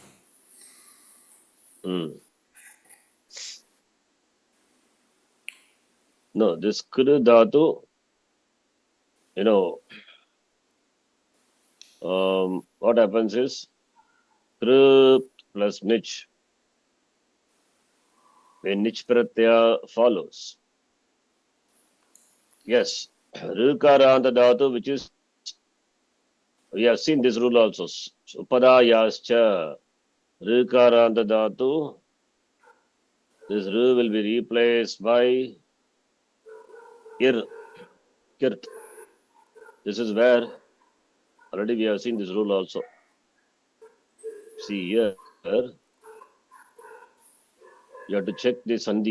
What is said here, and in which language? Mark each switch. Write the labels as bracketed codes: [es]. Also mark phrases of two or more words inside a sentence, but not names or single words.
[en] No, this [sa] kru dhatu, [en] you know, what happens is kru plus nich. When [sa] nich pratyaya [en] follows. Yes, [sa] rukaranta dhatu, [en] which is, we have seen this rule also. [sa] Upadayascha, rukaranta dhatu, [en] this ru will be replaced by ir, kirt. This is where already we have seen this rule also. See here, you have to check the sandhi.